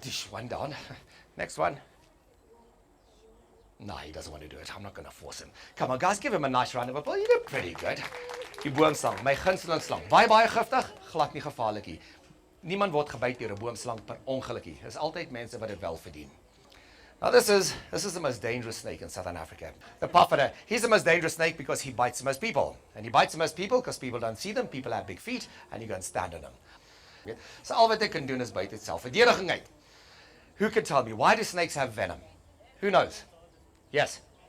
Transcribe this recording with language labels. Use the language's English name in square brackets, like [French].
[English] One down. Next one. No, he doesn't want to do it. I'm not going to force him. Come on, guys, give him a nice round of applause. You did pretty good. [Afrikaans] Die boomslang, my gunsteling slang. Baie giftig, glad nie gevaarlik nie. Niemand word gebyt deur 'n boomslang per ongeluk nie. Dis altyd mense wat dit wel verdien. [English] Now this is the most dangerous snake in southern Africa. The pufferer. He's the most dangerous snake because he bites the most people. And he bites the most people because people don't see them. People have big feet and you go and stand on them. So [Afrikaans] al wat hy kan doen is byt dit self. Verdediging uit. [English] Who can tell me, why do snakes have venom? Who knows? Yes?